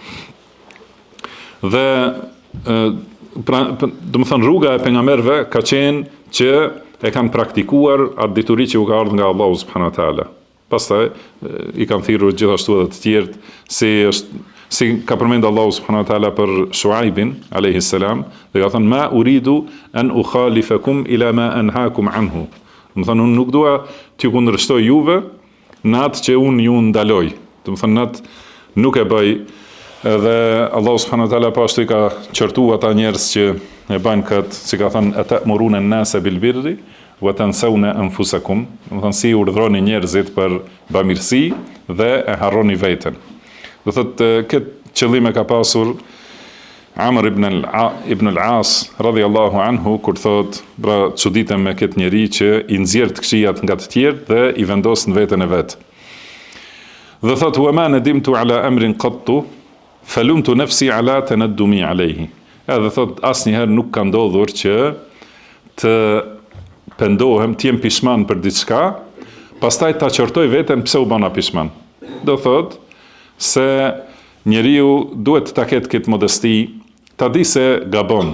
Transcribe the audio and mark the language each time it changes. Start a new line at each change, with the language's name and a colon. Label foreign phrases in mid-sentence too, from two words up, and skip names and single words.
Albanian: Dhe do të thonë rruga e pejgamberëve ka qenë që e kanë praktikuar atë dituri që u ka ardhur nga Allahu
Arabic: سبحانه وتعالى.
Albanian: Pastaj i kanë thirrur gjithashtu edhe të tjerë, si ka përmendur Allahu
Arabic: سبحانه وتعالى
Albanian: për Shuaibin
Arabic: عليه السلام,
Albanian: dhe ka thënë
Arabic: ما أريد أن أخالفكم إلى ما أنهاكم عنه.
Albanian: Do të thonë unë nuk dua t'ju kundërshtoj juve në atë që unë ju ndaloj. Do të thonë natë nuk e bëj. Edhe Allahu
Arabic: سبحانه وتعالى
Albanian: po ashtu i ka qortuar ata njerëz që e bajnë këtë, si ka thënë
Arabic: أتأمرون الناس بالبر وتنسون أنفسكم.
Albanian: Do të thonë si urdhroni njerëzit për bamirësi dhe e harroni veten. Do thotë këtë qëllim e ka pasur Amr ibn al-As
Arabic: رضي الله عنه
Albanian: kur thotë, pra çuditem me këtë njeri që i nxjerr të këqijat nga të tjerë dhe i vendos në veten e vet. Dhe thotë
Arabic: وما ندمت على أمر قط فلمت نفسي على التندم عليه.
Albanian: Edhe thot asnjëherë nuk ka ndodhur që të pendohem, të jem pishman për diçka, pastaj ta qortoj veten pse u bëna pishman. Do thot se njeriu duhet ta ketë këtë modesti, ta di se gabon.